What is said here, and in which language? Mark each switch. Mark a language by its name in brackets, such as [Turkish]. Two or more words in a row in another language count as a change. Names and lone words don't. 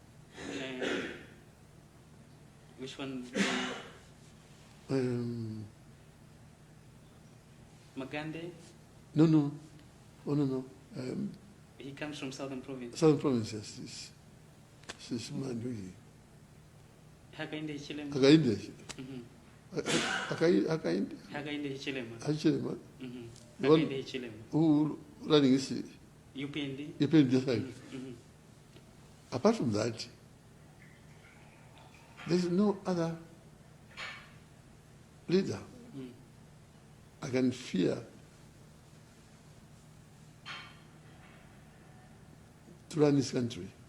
[English] Which one? Magande? No. Oh, no. He comes from Southern Province. Southern Province, yes. This man, really. Hakainde Hichilema. Hakainde. Hakainde Hichilema. Hichilema. Hakainde Hichilema. Who running is UPND? UPND, right. Apart from that, there's no other leader I can fear to run this country.